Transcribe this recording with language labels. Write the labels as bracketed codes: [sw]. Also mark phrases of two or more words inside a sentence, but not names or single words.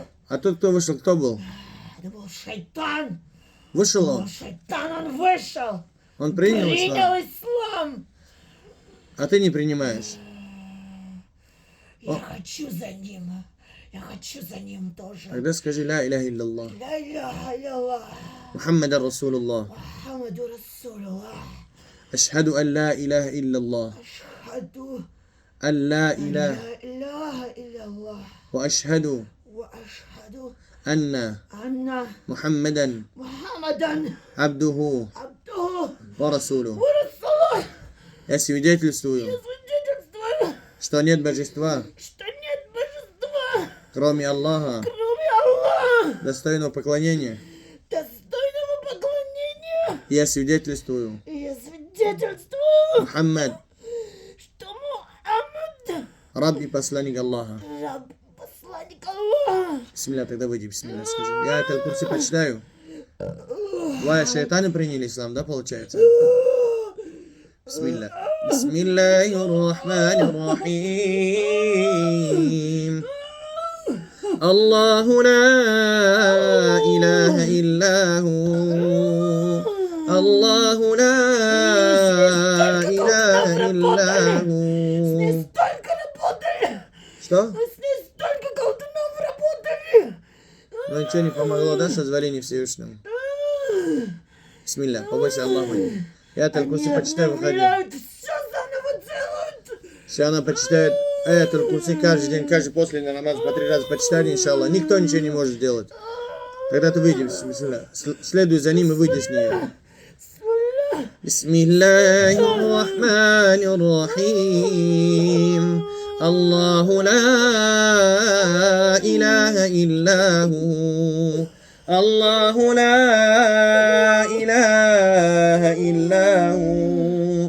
[ru] А тот, кто вышел, кто был? Это был шайтан. Вышел Был он? шайтан, он вышел. Он принял ислам? Принял ислам. А ты не принимаешь? Я хочу за ним. Я хочу за ним тоже. Тогда скажи [ar] لا إله إلا الله. لا إله إلا الله محمد رسول الله. محمد رسول الله. أشهد أن لا إله إلا الله. أشهد أن لا أن إله لا إله إلا الله وأشهد وأشهد أن أن محمدا محمدا عبده عبده ورسوله. ورسوله. [ru] Я свидетельствую, Свидетельствую, что нет божества, что нет божества, кроме Аллаха, кроме Аллаха, достойного поклонения. достойного поклонения. Я свидетельствую, И я свидетельствую, Мухаммад, что Мухаммад раб и посланник Аллаха. раб, посланник Аллаха. Бисмилля, тогда выйди, бисмилля, скажи. Я этот курсы почитаю. Твои шайтаны приняли ислам, да, получается? Бисмилля. [ar] بسم الله الرحمن الرحيم. الله لا إله إلا هو. الله لا إله [ru] С ней [ar] иллаху. [ru] столько работали. Что? С ней столько колдунов работали. Но ничего не помогло, да, созволение Всевышнему? Бисмилля, побойся Аллаха. Я только курсы почитаю, выходи. Все заново делают. Все она почитает этот курсы каждый день, каждый после намаза по 3 раза почитали, иншаллах. Никто ничего не может сделать. Тогда ты выйди, бисмилля. Следуй за ним и выйди с нее. [ar] بسم الله الرحمن الرحيم. الله لا إله إلا هو. الله لا إله إلا هو.